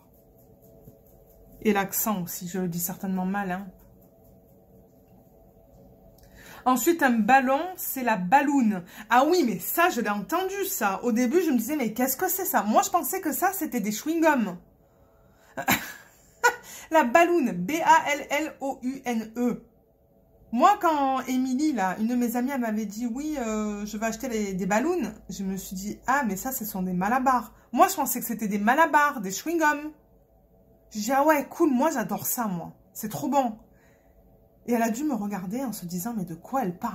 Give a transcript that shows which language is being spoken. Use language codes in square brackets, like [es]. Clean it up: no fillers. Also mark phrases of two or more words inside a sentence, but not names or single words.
[fr] Et l'accent aussi, je le dis certainement mal. Hein. Ensuite, un ballon, c'est la balloune. Ah oui, mais ça, je l'ai entendu, ça. Au début, je me disais, mais qu'est-ce que c'est ça? Moi, je pensais que ça, c'était des chewing-gums. La balloune, B-A-L-L-O-U-N-E. Moi, quand Émilie, là, une de mes amies, elle m'avait dit, oui, je vais acheter des ballons, je me suis dit, ah, mais ça, ce sont des malabars. Moi, je pensais que c'était des malabars, des chewing-gums. J'ai dit, ah ouais, cool, moi, j'adore ça, moi. C'est trop bon. Et elle a dû me regarder en se disant, mais de quoi elle parle?